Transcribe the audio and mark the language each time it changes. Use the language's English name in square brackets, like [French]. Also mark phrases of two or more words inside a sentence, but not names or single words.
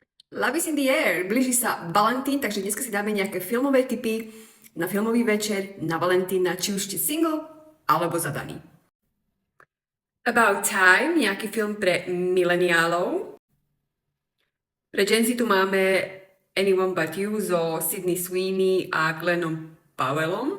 [English] Love is in the air. [Slovak] Blíži sa Valentín, takže dneska si dáme nejaké filmové tipy na filmový večer na Valentína, či už ste single alebo zadaný. About Time, nejaký film pre mileniálov. Pre Gen Z tu máme Anyone But You so Sydney Sweeney a Glennom Powellom.